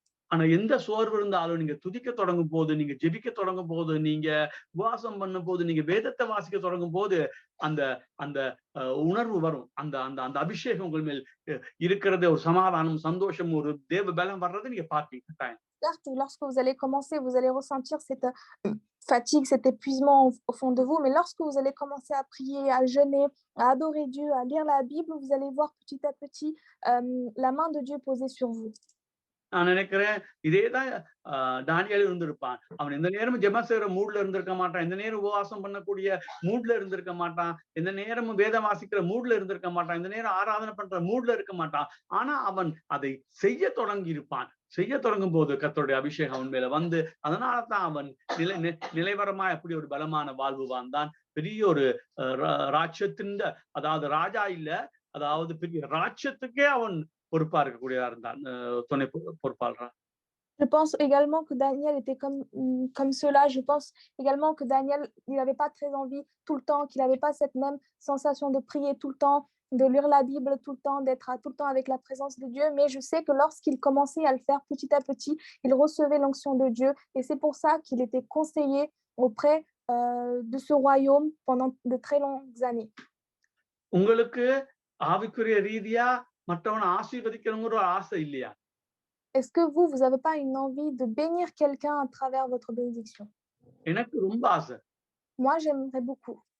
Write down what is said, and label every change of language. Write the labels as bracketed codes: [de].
[ta] ஆனா எந்த சோர்வு இருந்தாலும் நீங்க துதிக்க தொடங்கும் போது, நீங்க ஜெபிக்க தொடங்கும் போது, நீங்க உபவாசம் பண்ணும்போது, நீங்க வேதத்தை வாசிக்க தொடங்கும் போது, அந்த அந்த உணர்வு வரும். அந்த அந்த அந்த அபிஷேகம் உங்கள் மேல் இருக்கிறது, ஒரு சமாதானம், சந்தோஷம், ஒரு தேவ பலம் வர்றதை நீங்க பார்ப்பீங்க கட்டாயம். [fr] Certes, lorsque vous allez commencer, vous allez ressentir cette fatigue, cet épuisement au fond de vous, mais lorsque vous allez commencer à prier, à jeûner, à adorer Dieu, à lire la Bible, vous allez voir petit à petit la main de Dieu posée sur vous. [ta] நான் நினைக்கிறேன் இதேதான் தானியேல் இருந்திருப்பான். அவன் எந்த நேரமும் ஜெபம் செய்யற மூட்ல இருந்திருக்க மாட்டான். எந்த நேரம் உபவாசம் பண்ணக்கூடிய மூட்ல இருந்திருக்க மாட்டான். எந்த நேரமும் வேதம் வாசிக்கிற மூட்ல இருந்திருக்க மாட்டான். எந்த நேரம் ஆராதனை பண்ற மூட்ல இருக்க மாட்டான். ஆனா அவன் அதை செய்ய தொடங்கி இருப்பான். செய்ய தொடங்கும் போது கர்த்தருடைய அபிஷேகம் அவன் மேல வந்து, அதனாலதான் அவன் நிலைவரமாய் அப்படி ஒரு பலமான வாழ்வு வாழ்ந்தான். பெரிய ஒரு ராஜ்யத்தின், அதாவது ராஜா இல்ல, அதாவது பெரிய ராஜ்யத்துக்கே அவன் பொறுப்பா இருக்கக்கூடியதா இருந்தான், துணை பொறுப்பாளரா. [fr] Je pense également que Daniel était comme cela. Je pense également que Daniel, il n'avait pas très envie tout le temps, qu'il n'avait pas cette même sensation de prier tout le temps, de lire la Bible tout le temps, d'être tout le temps avec la présence de Dieu. Mais je sais que lorsqu'il commençait à le faire petit à petit, il recevait l'onction de Dieu. Et c'est pour ça qu'il était conseiller auprès de ce royaume pendant de très longues années. [ta] உங்களுக்கு ஆவிக்குரிய ரீதியா மற்றவனை ஆசீர்வதிக்கணுங்கிற ஒரு ஆசை இல்லையா? [fr] Est-ce que vous n'avez pas une envie de bénir quelqu'un à travers votre bénédiction? [ta] எனக்கு ரொம்ப ஆசை. [fr] Moi, j'aimerais beaucoup.